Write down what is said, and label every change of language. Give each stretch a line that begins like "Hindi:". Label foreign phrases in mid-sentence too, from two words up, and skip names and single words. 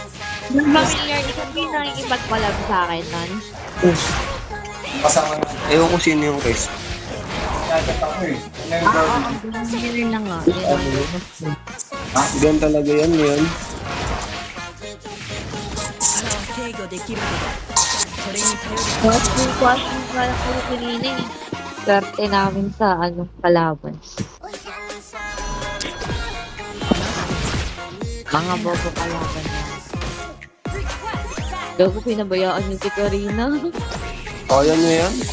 Filipino: Familiar, ikaw din ang ipagpalag sa akin nun. Kasama na. Ewan ko sino yung case. Nagkat ako eh. Yun na nga. Gan talaga yan.
Japanese: 制御できること. それに頼る
Filipino: Watching pa ako kanina eh. Swerte namin sa ano, kalaban. Mga bobo kalaban na. Gago, pinabayaan yung si Karina. Kaya nyo yan?